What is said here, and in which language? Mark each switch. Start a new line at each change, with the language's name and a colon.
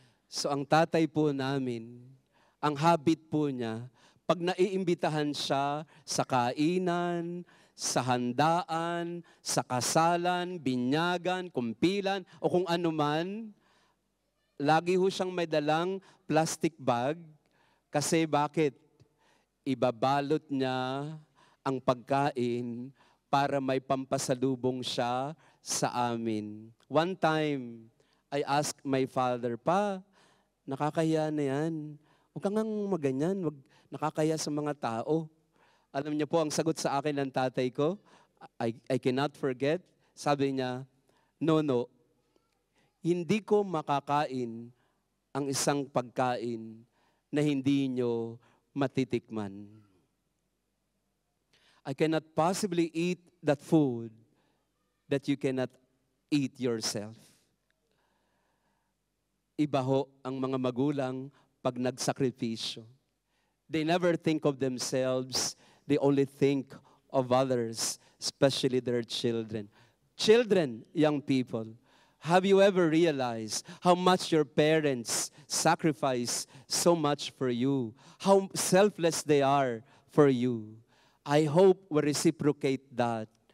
Filipino: So ang tatay po namin, ang habit po niya, pag naiimbitahan siya sa kainan, sa handaan, sa kasalan, binyagan, kumpilan, o kung ano man, lagi ho siyang may dalang plastic bag. Kasi bakit? Ibabalot niya ang pagkain para may pampasalubong siya sa amin.
English: One time, I asked my father, Pa, nakakahiya na yan.
Filipino: Huwag kang maganyan, wag nakakahiya sa mga tao. Alam niyo po, ang sagot sa akin ng tatay ko, I cannot forget, sabi niya, no, hindi ko makakain ang isang pagkain na hindi nyo matitikman.
English: I cannot possibly eat that food that you cannot eat yourself.
Filipino: Iba ho ang mga magulang pag nagsakripisyo.
English: They never think of themselves, they only think of others, especially their children. Children, young people, have you ever realized how much your parents sacrifice so much for you? How selfless they are for you? I hope we reciprocate that.